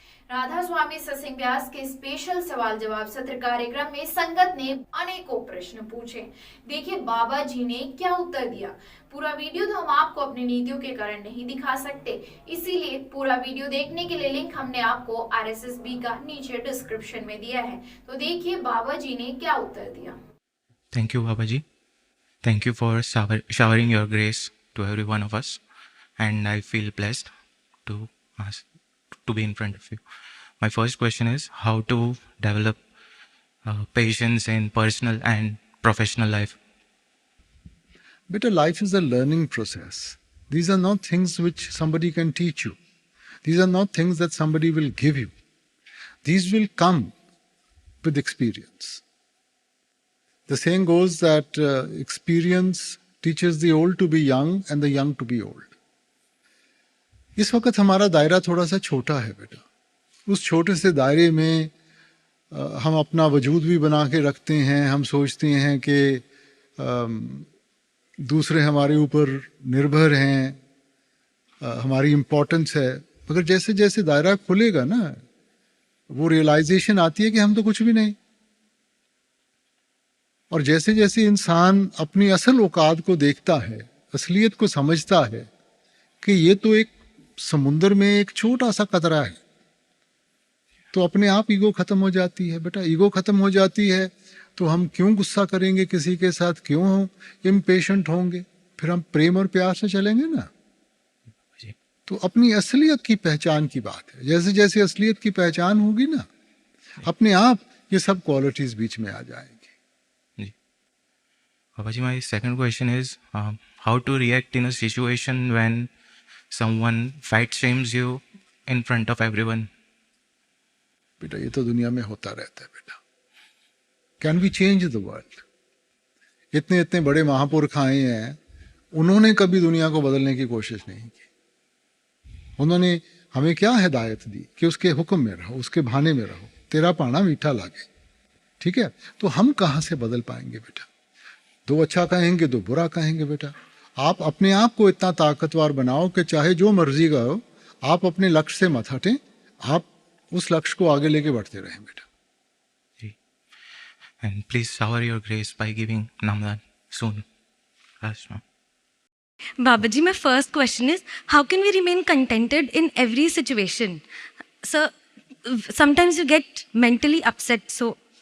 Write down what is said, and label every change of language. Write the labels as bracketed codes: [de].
[hi] राधा स्वामी सत्संग व्यास के स्पेशल सवाल जवाब सत्र कार्यक्रम में संगत ने अनेकों प्रश्न पूछे। देखिए बाबा जी ने क्या उत्तर दिया। पूरा वीडियो तो हम आपको अपनी नीतियों के कारण नहीं दिखा सकते, इसीलिए पूरा वीडियो देखने के लिए लिंक हमने आपको RSSB का नीचे डिस्क्रिप्शन में दिया है। तो देखिए बाबा जी ने क्या उत्तर दिया। [en] Thank you, Babaji. Thank you for showering your grace to every one of us, and I feel blessed to ask, to be in front of you. My first question is how to develop patience in personal and professional life. Better life is a learning process. These are not things which somebody can teach you. These are not things that somebody will give you. These will come with experience. The saying goes that experience teaches the old to be young and the young to be old. [hi] इस वक्त हमारा दायरा थोड़ा सा छोटा है बेटा। उस छोटे से दायरे में हम अपना वजूद भी बना के रखते हैं। हम सोचते हैं कि दूसरे हमारे ऊपर निर्भर हैं, हमारी इम्पोर्टेंस है। मगर जैसे जैसे दायरा खुलेगा ना, वो रियलाइजेशन आती है कि हम तो कुछ भी नहीं। और जैसे जैसे इंसान अपनी असल औकात को देखता है, असलियत को समझता है कि ये तो एक समुंदर में एक छोटा सा कतरा है, तो अपने आप ईगो खत्म हो जाती है। बेटा ईगो खत्म हो जाती है तो हम क्यों गुस्सा करेंगे किसी के साथ, क्यों इम्पेशेंट होंगे, फिर हम प्रेम और प्यार से चलेंगे ना। तो अपनी असलियत की पहचान की बात है। जैसे जैसे असलियत की पहचान होगी ना, अपने आप ये सब क्वालिटीज बीच में आ जाएंगी। [en] Babaji, my second question is how to react in a situation when someone fat shames you in front of everyone. [hi] बेटा ये तो दुनिया में होता रहता है बेटा। [en] Can we change the world? [hi] इतने इतने बड़े महापुरुष आए हैं, उन्होंने कभी दुनिया को बदलने की कोशिश नहीं की। उन्होंने हमें क्या हिदायत दी कि उसके हुक्म में रहो, उसके भाने में रहो, [pa] तेरा पाना मीठा लागे। [hi] ठीक है, तो हम कहाँ से बदल पाएंगे बेटा? दो अच्छा कहेंगे दो बुरा कहेंगे। बेटा आप अपने आप को इतना ताकतवर बनाओ कि चाहे जो मर्जी का हो, आप अपने लक्ष्य से मत हटें, आप उस लक्ष्य को आगे लेके बढ़ते रहें बेटा। [en] And please shower your grace by giving Namdan soon. Rashma. Babaji, my first question is, how can we remain contented in every situation? Sir, sometimes you get mentally upset, so...